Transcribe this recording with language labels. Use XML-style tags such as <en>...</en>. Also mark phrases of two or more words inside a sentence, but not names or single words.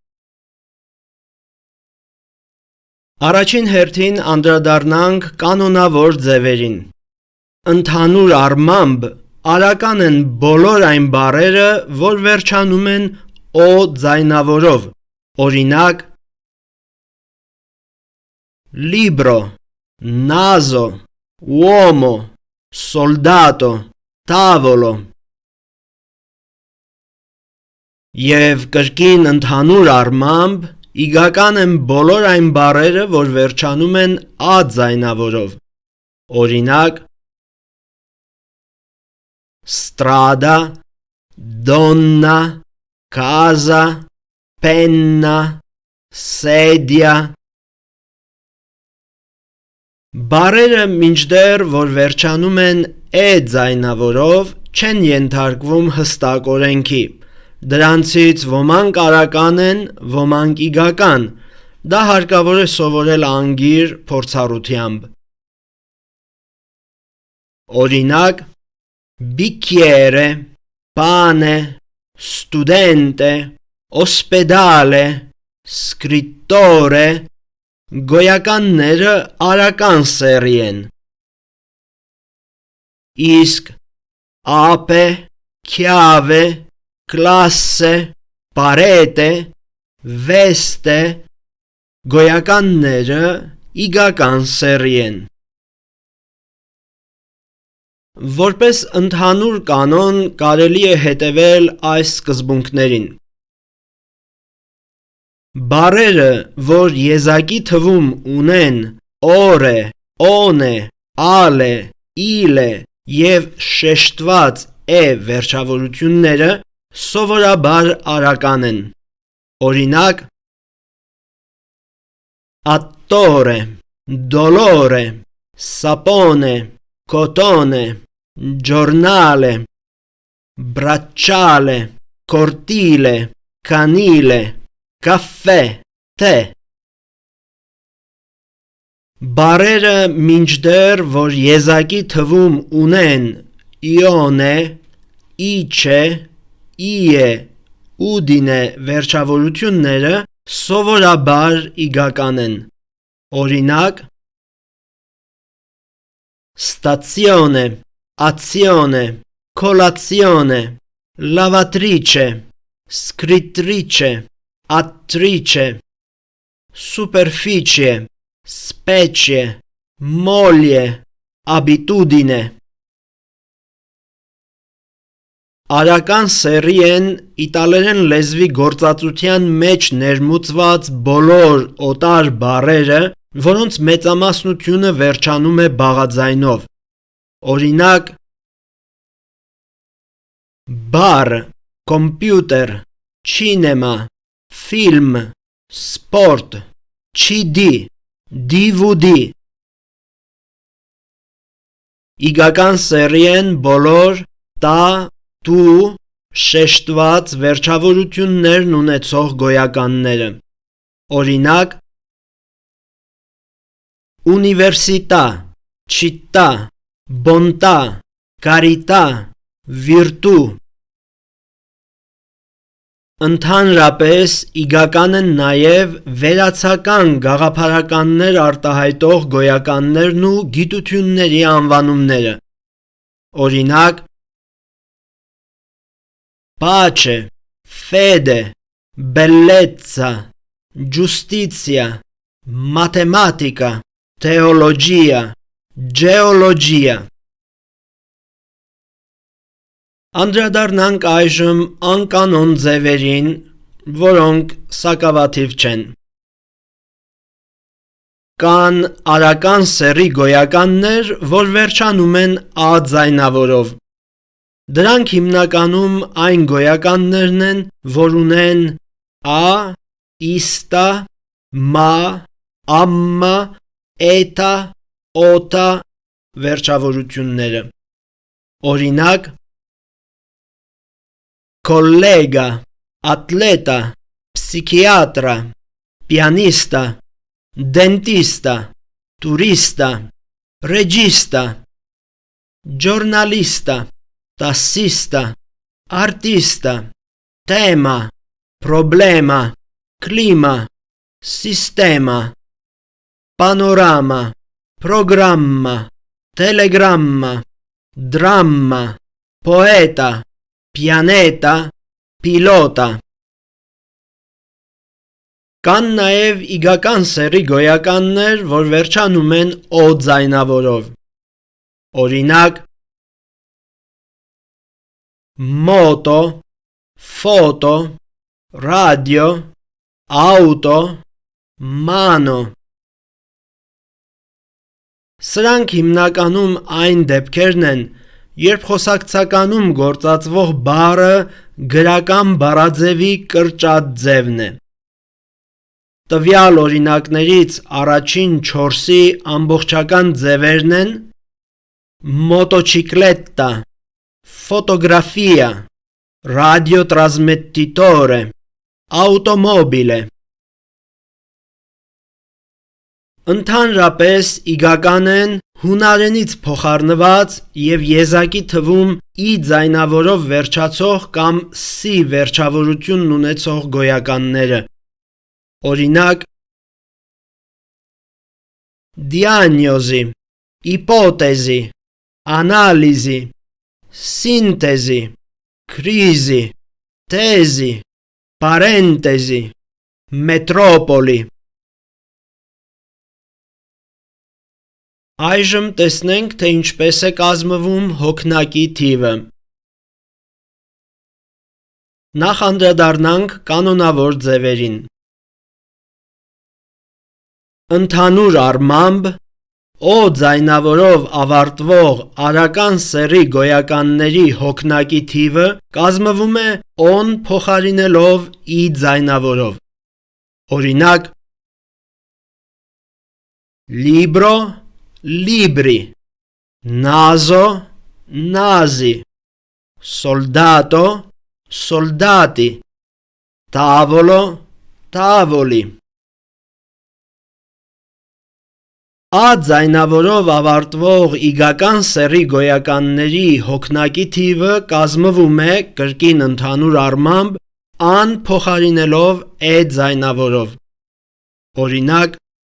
<hy>Առաջին հերթին անդրադառնանք կանոնավոր ձևերին։ Ընդհանուր առմամբ, արական են բոլոր այն բառերը, որ վերջանում են «օ» ձայնավորով, օրինակ՝</hy> <it>libro, naso, uomo, soldato, tavolo։</it> <hy>Եվ կրկին ընդհանուր առմամբ, իգական են բոլոր այն բառերը, որ վերջանում են «ա» ձայնավորով, օրինակ՝</hy> <it>strada, donna, casa, penna, sedia։</it> <hy>Բառերը, մինչդեռ որ վերջանում են «է» ձայնավորով, չեն ենթարկվում հստակ օրենքի։ Դրանցից ոմանք արական են, ոմանք իգական։ Դա հարկավոր է սովորել անգիր փորձառությամբ։ Օրինակ՝</hy> <it>bicchiere, pane, studente, ospedale, scrittore</it> <hy>գոյականները արական սեռի են։ Իսկ</hy> <it>ape, chiave, classe, parete, veste</it> <hy>գոյականները իգական սեռի են։ Որպես ընդհանուր կանոն կարելի է հետևել այս սկզբունքներին։ Բառերը, որ եզակի թվում ունեն «օրե», «օնե», «ալե», «իլե» և շեշտված «է» վերջավորությունները, սովորաբար արական են։</hy> <it>Օրինակ՝ attore, dolore, sapone, cotone, giornale, bracciale, cortile, canile, caffè, tè։</it> <hy>Բարերը մինչդեռ, որ եզակի թվում ունեն իոնե, իչե, իե, ուդինե վերջավորությունները սովորաբար իգական են։ Օրինակ,</hy> <it>stazione, azione, colazione, lavatrice, scrittrice, attrice, superficie, specie, moglie, abitudine։</it> <hy>Արական սեռի են իտալերեն լեզվի գործածության մեջ ներմուծված բոլոր օտար բառերը, որոնց մեծամասնությունը վերջանում է բաղաձայնով։ Օրինակ,</hy> <it>bar, computer, cinema, film, sport,</it> <hy>CD, DVD։ Իգական սեռի են բոլոր տա, տու, շեշտված վերջավորություններն ունեցող գոյականները։ Օրինակ,</hy> <it>Università, città, bontà, carità, virtù։</it> <hy>Ընդհանրապես իգական են նաև վերացական գաղափարականներ արտահայտող գոյականներն ու գիտությունների անվանումները։ Օրինակ,</hy> <it>pace, fede, bellezza, giustizia, matematica, teologia, geologia։</it> <hy>Անդրադառնանք այժմ անկանոն ձևերին, որոնք սակավաթիվ չեն։ Կան արական սեռի գոյականներ, որ վերջանում են ա ձայնավորով։ Դրանք հիմնականում այն գոյականներն են, որ ունեն ա, իստա, մա, ամմա, էտա, օտա վերջավորությունները։ Օրինակ,</hy> <it>collega, atleta, psichiatra, pianista, dentista, turista, regista, giornalista, tassista, artista, tema, problema, clima, sistema, panorama, programma, telegramma, dramma, poeta, pianeta, pilota։</it> <hy>Կան նաև իգական սեռի գոյականներ, որ վերջանում են օ ձայնավորով։ Օրինակ,</hy> <it>moto, foto, radio, auto, mano։ Սրանք հիմնականում</it> <hy>այն դեպքերն են, երբ խոսակցականում գործածվող բառը գրական բառաձևի կրճատ ձևն է։ Տվյալ օրինակներից առաջին 4-ի ամբողջական ձևերն են</hy> <it>motocicletta, fotografia, radiotrasmettitore, automobile։</it> <hy>Ընդհանրապես իգական են հունարենից փոխառնված և եզակի թվում ի ձայնավորով վերջացող կամ սի վերջավորությունն ունեցող գոյականները։ Օրինակ,</hy> <it>diagnosi, ipotesi, analisi, sintesi, crisi, tesi, parentesi, metropoli։</it> <hy>Այժմ տեսնենք, թե ինչպես է կազմվում հոգնակի թիվը։ Նախ անդրադառնանք կանոնավոր ձևերին։ Ընդհանուր առմամբ, օ ձայնավորով ավարտվող արական սեռի գոյականների հոգնակի թիվը կազմվում է օն փոխարինելով ի ձայնավորով։ Օրինակ,</hy> <it>libro, libri, naso, nasi, soldato, soldati, tavolo, tavoli.</it> <hy>Ա ձայնավորով ավարտվող իգական սեռի գոյականների հոգնակի թիվը կազմվում է կրկին ընդհանուր առմամբ ան փոխարինելով է ձայնավորով։ Օրինակ</hy>